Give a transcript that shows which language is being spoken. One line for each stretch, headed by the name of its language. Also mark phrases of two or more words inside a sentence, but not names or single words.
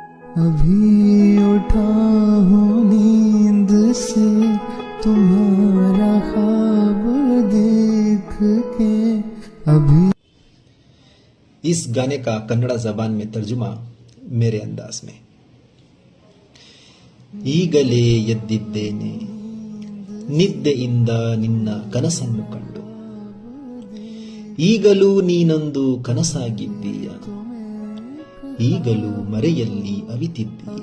Hindi: अभी उठा हूँ नींद से तुम्हारा ख्वाब देख के अभी। इस गाने का कन्नड़ जबान में तर्जुमा मेरे अंदाज में।
Kannada: ಈಗಲೇ ಎದ್ದಿದ್ದೇನೆ ನಿದ್ದೆಯಿಂದ ನಿನ್ನ ಕನಸನ್ನು ಕಂಡು, ಈಗಲೂ ನೀನೊಂದು ಕನಸಾಗಿದ್ದೀಯ, ಈಗಲೂ ಮರೆಯಲ್ಲಿ ಅವಿತಿದ್ದೀಯ.